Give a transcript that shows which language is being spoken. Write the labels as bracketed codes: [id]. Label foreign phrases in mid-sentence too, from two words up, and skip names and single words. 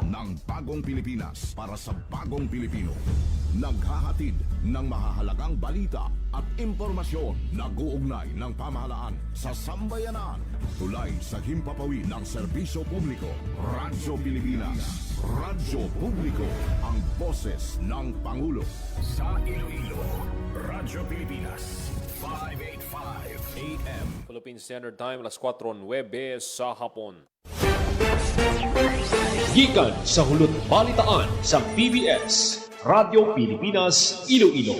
[tl] ng Bagong Pilipinas para sa Bagong Pilipino. Naghahatid ng mahahalagang balita at impormasyon na uugnay ng pamahalaan sa sambayanan. Tulay sa himpapawid ng serbisyo publiko. Radyo Pilipinas, Radyo Publiko, ang boses ng Pangulo. Sa Iloilo, Radyo Pilipinas, 585 AM. Philippine Standard Time, alas 4:09 sa hapon. [hil] Gikan sa hulot balitaan sa PBS, Radyo Pilipinas, Iloilo.